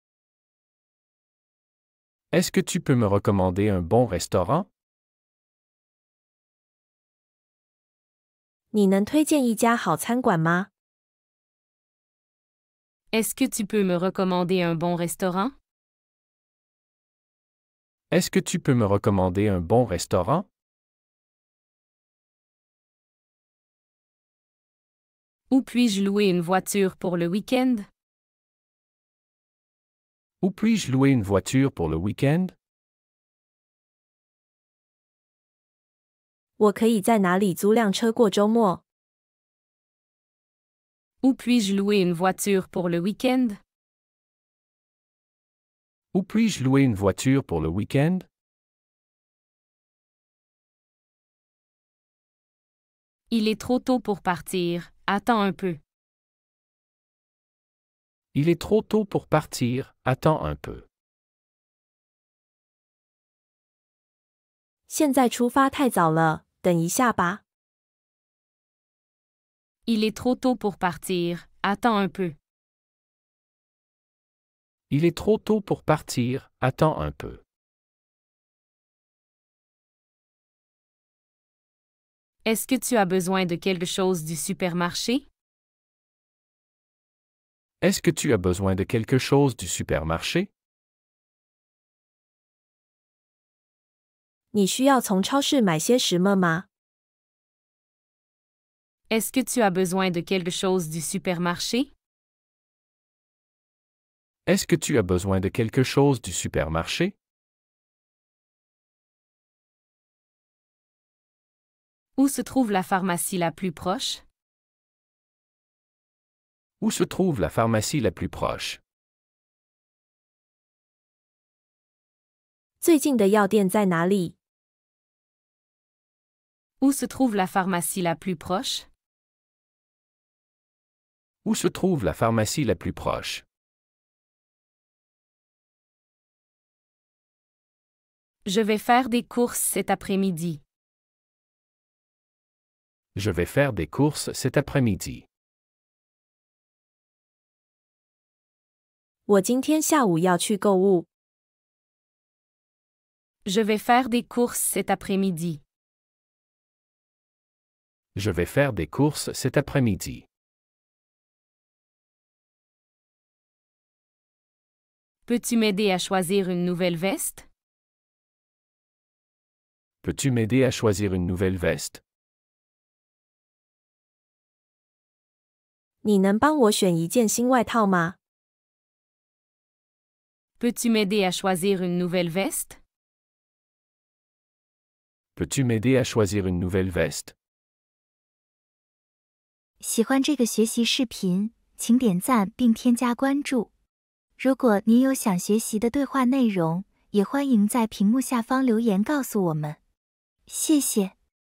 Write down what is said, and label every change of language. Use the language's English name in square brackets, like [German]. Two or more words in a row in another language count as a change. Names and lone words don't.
[French] Est-ce que tu peux me recommander un bon restaurant? [Chinese] 你能推荐一家好餐馆吗？ [French] Est-ce que tu peux me recommander un bon restaurant? Est-ce que tu peux me recommander un bon restaurant? Où puis-je louer une voiture pour le week-end? Où puis-je louer une voiture pour le week-end? [Chinese] 我可以在哪里租辆车过周末？ [French] Où puis-je louer une voiture pour le week-end? Où puis-je louer une voiture pour le week-end? Il est trop tôt pour partir. Attends un peu. Il est trop tôt pour partir, attends un peu. [Chinese] 现在出发太早了，等一下吧。 [French] Il est trop tôt pour partir. Attends un peu. Il est trop tôt pour partir, attends un peu. Est-ce que tu as besoin de quelque chose du supermarché? Est-ce que tu as besoin de quelque chose du supermarché? [Chinese] 你需要从超市买些什么吗？ [French] Est-ce que tu as besoin de quelque chose du supermarché? Est-ce que tu as besoin de quelque chose du supermarché? Où se trouve la pharmacie la plus proche? Où se trouve la pharmacie la plus proche? [Chinese] 最近的药店在哪里？ [French] Où se trouve la pharmacie la plus proche? Où se trouve la pharmacie la plus proche? Je vais faire des courses cet après-midi. Je vais faire des courses cet après-midi. [Chinese] 我今天下午要去购物。 [French] Je vais faire des courses cet après-midi. Je vais faire des courses cet après-midi. Peux-tu m'aider à choisir une nouvelle veste? Peux-tu m'aider à choisir une nouvelle veste? [Chinese] 你能帮我选一件新外套吗？ [French] Peux-tu m'aider à choisir une nouvelle veste? Peux-tu m'aider à choisir une nouvelle veste? [Chinese] 喜欢这个学习视频，请点赞并添加关注。如果您有想学习的对话内容，也欢迎在屏幕下方留言告诉我们。谢谢。